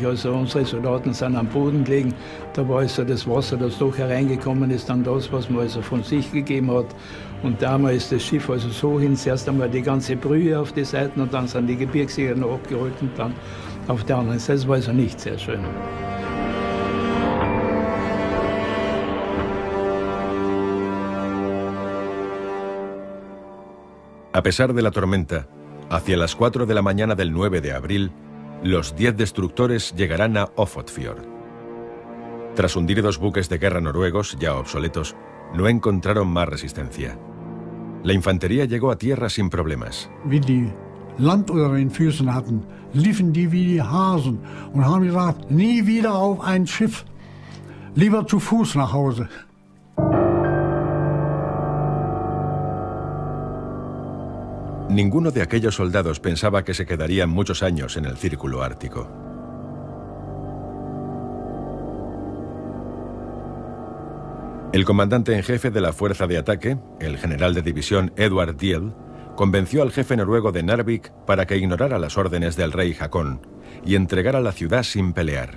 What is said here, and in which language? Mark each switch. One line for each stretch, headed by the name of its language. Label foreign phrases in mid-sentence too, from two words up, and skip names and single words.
German: Also unsere Soldaten sind am Boden gelegen. Da war also das Wasser, das doch hereingekommen ist, dann das, was man also von sich gegeben hat. Und damals ist das Schiff also so hin, zuerst einmal die ganze Brühe auf die Seiten und dann sind die Gebirgsjäger noch abgeholt und dann auf der anderen Seite. Das war also nicht sehr schön.
Spanish: A pesar de la tormenta, hacia las 4 de la mañana del 9 de abril, los 10 destructores llegarán a Ofotfjord. Tras hundir 2 buques de guerra noruegos, ya obsoletos, no encontraron más resistencia. La infantería llegó a tierra sin problemas.
German: Wie die Land unter den Füßen hatten, liefen die wie die Hasen und haben gesagt, nie wieder auf ein Schiff, lieber zu Fuß nach Hause.
Spanish: Ninguno de aquellos soldados pensaba que se quedarían muchos años en el círculo ártico. El comandante en jefe de la fuerza de ataque, el general de división Edvard Diel, convenció al jefe noruego de Narvik para que ignorara las órdenes del rey Haakon y entregara la ciudad sin pelear.